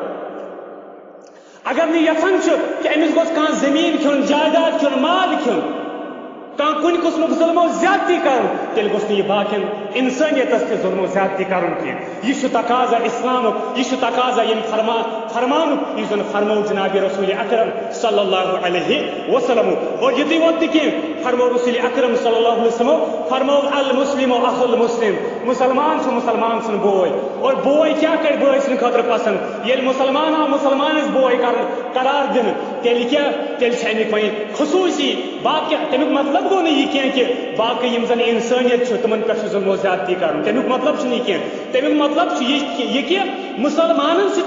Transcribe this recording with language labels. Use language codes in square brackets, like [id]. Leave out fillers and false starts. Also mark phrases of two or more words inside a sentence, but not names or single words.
[ks] اگر نہٕ یژھان چھُ کہِ أمِس گوٚژھ کانٛہہ زٔمیٖن کھیوٚن جایداد کھیوٚن مال کھیوٚن کانٛہہ کُنہِ قٕسمُک ظُلم و زیادتی کرُن تیٚلہِ گوٚژھ نہٕ یہِ باقین انسٲنیتس تہِ ظُلم و زیادتی کرُن کینٛہہ یہِ چھُ تقاضا اسلامُک یہِ چھُ تقاضا ییٚمہِ فرمانُک یُس زن فرمو جناب رسول اکرم [ar] صلی اللہ علیہ وسلم [ks] اور یُتُے یوت تہِ کینٛہہ فرمو رسول اکرم [ar] صلی اللہ علیہ وسلم [ks] فرمو [ar] المسلم اخو المسلم [ks] مسلمان چھُ مسلمان سُنٛد بوے اور بوے کیٛاہ کرِ بٲے سٕنٛدِ خٲطرٕ پسند ییٚلہِ مسلمان آو مسلمانس بوے قرار دِنہٕ تیٚلہِ کیٛاہ تیٚلہِ چھِ امیُک وۄنۍ خصوٗصی باقی تمیُک مطلب گوٚو نہٕ یہِ کینٛہہ کہِ باقٕے یِم زن انسٲنیت چھُ تِمن پٮ۪ٹھ چھُ ظُلم و زیادتی کرُن تمیُک مطلب چھُنہٕ یہِ کینٛہہ تمیُک مطلب چھُ یہِ کہِ مسلمانن سۭتۍ